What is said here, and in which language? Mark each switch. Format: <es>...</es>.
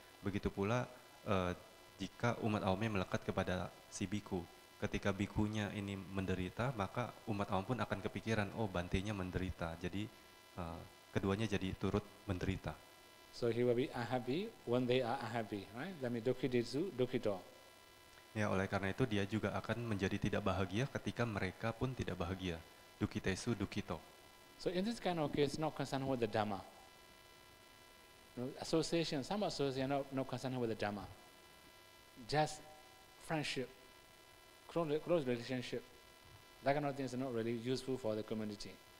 <id>Begitu pula jika umat awamnya melekat kepada si biku, ketika bikunya ini menderita, maka umat awam pun akan kepikiran, oh bantenya menderita, jadi keduanya jadi turut menderita.</id> <en>So he will be unhappy when they are unhappy, right? That means</en> <pi>dukhi desu dukhi do.</pi> <id>Ya, oleh karena itu dia juga akan menjadi tidak bahagia ketika mereka pun tidak bahagia.</id> <pi>Dukitesu dukito.</pi> <en>So in this kind of case, not concerned with the Dhamma. Association, some association not concerned with the Dhamma. Just friendship, close relationship. That kind of thing is not really useful for the community.</en>